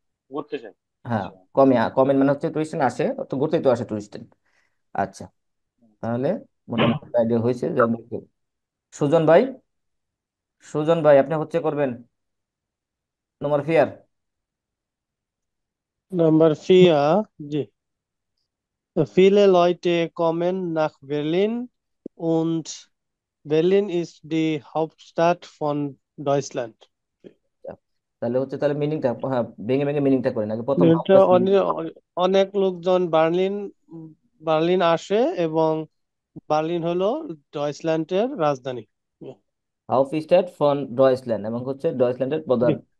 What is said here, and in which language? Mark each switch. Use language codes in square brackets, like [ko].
[bn] ঘুরতে চায়। হ্যাঁ, আচ্ছা। কমেন মানে হচ্ছে টুরিস্ট আসে, তো ঘুরতেই তো আসে টুরিস্ট। আচ্ছা, তাহলে মোটামুটি আইডিয়া হয়েছে যে সুজন ভাই, সুজন ভাই আপনি হচ্ছে করবেন নম্বর fear. [de] Nummer 4, viele Leute kommen nach Berlin und Berlin ist die Hauptstadt von Deutschland. [bn] তাহলে হচ্ছে, তাহলে মিনিংটা, হ্যাঁ, ভেঙে ভেঙে মিনিংটা করেন আগে, প্রথম হাফ এটা জাস্ট মিনিং। অনেক লোকজন বার্লিন আসে এবং বার্লিন হলো ডয়েচল্যান্ডের রাজধানী। হাউফ স্টেট ফ্রন ডয়েচল্যান্ড এবং হচ্ছে ডয়েচল্যান্ডের প্রধান